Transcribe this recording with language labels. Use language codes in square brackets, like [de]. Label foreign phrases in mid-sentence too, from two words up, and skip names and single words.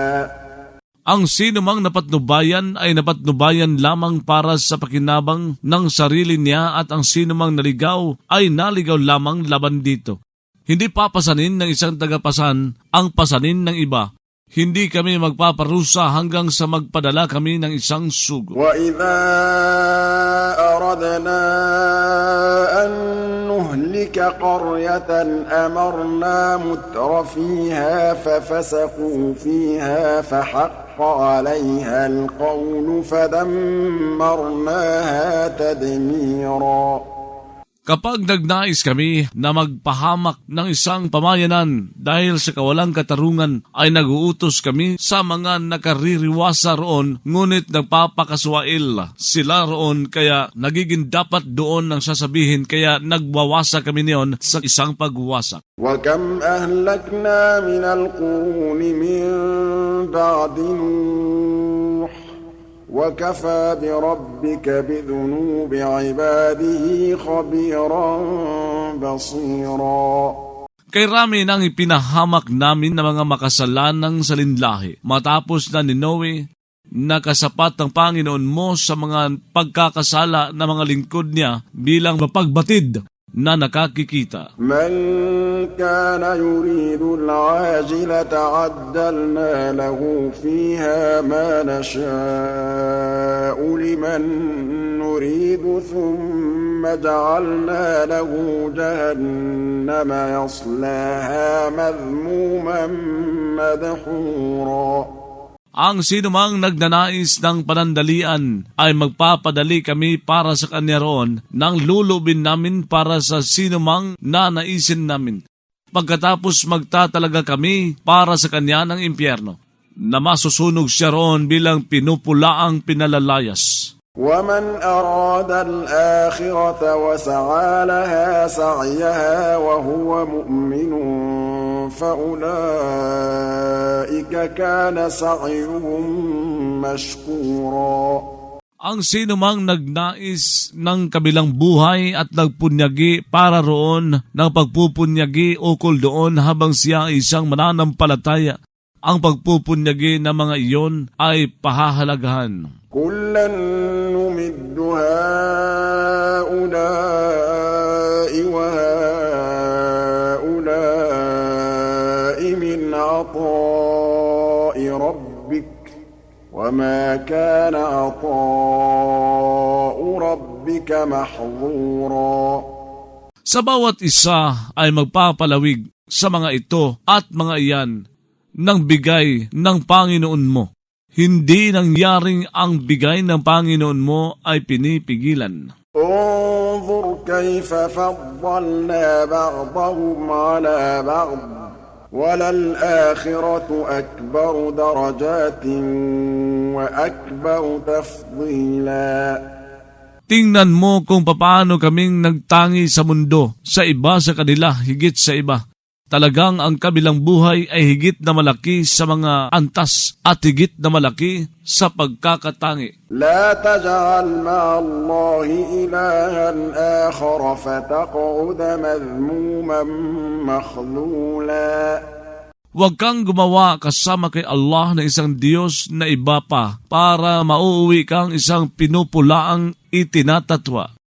[tl] Ang sino mang napatnubayan ay napatnubayan lamang para sa pakinabang ng sarili niya at ang sino mang naligaw ay naligaw lamang laban dito. Hindi papasanin ng isang tagapasan ang pasanin ng iba. Hindi kami magpaparusa hanggang sa magpadala kami ng isang sugo. [ar] وإذا أردنا أن نهلك قرية أمرنا متر فيها ففسقوا فيها فحق عليها القول فدمرناها تدميرا. [tl] Kapag nagnais kami na magpahamak ng isang pamayanan dahil sa kawalang katarungan, ay naguutos kami sa mga nakaririwasa roon, ngunit nagpapakaswail sila roon, kaya nagiging dapat doon ang sasabihin, kaya nagwawasa kami niyon sa isang pagwasak. [ar] وكم أهلكنا من القرون من بعد نوح وكفى بربك بذنوب عباده خبيرا بصيرا. [tl] Kay rami nang ipinahamak namin ng mga makasalanang salinlahi matapos na ni Noe, nakasapat ang Panginoon mo sa mga pagkakasala ng mga lingkod niya bilang mapagbatid na nakakikita. [ar] من كان يريد العاجلة عجلنا له فيها ما نشاء لمن نريد ثم جعلنا له جهنم يصلاها مذموما مدحورا. [tl] Ang sinumang nagnanais ng panandalian ay magpapadali kami para sa kanya roon nang lulubin namin para sa sinumang nanaisin namin. Pagkatapos magtatalaga kami para sa kanya ng impyerno, na masusunog siya roon bilang pinupulaang pinalalayas. [ar] ومن أراد الآخرة وسعى لها سعيها وهو مؤمن فأولئك كان سعيهم مشكورا. [tl] Ang sinumang nagnais ng kabilang buhay at nagpunyagi para roon ng pagpupunyagi ukol doon habang siya ay isang mananampalataya, ang pagpupunyagi ng mga iyon ay pahahalagahan. [ar] كلا نمد هؤلاء وهؤلاء من عطاء ربك وما كان عطاء ربك محظورا. [tl] Sa bawat isa ay magpapalawig sa mga ito at mga iyan ng bigay ng Panginoon mo. Hindi nangyaring ang bigay ng Panginoon mo ay pinipigilan. [ar] انظر كيف فضلنا بعضهم على بعض وللآخرة أكبر درجات وأكبر تفضيلا. [tl] Tingnan mo kung paano kaming nagtangi sa mundo, sa iba sa kanila higit sa iba. Talagang ang kabilang buhay ay higit na malaki sa mga antas at higit na malaki sa pagkakatangi. [ar] لا تجعل مع الله إلها آخر فتقعد مذموما مخذولا. [tl] Huwag kang gumawa kasama kay Allah na isang Diyos na iba pa para mauuwi kang isang pinupulaang itinatatwa.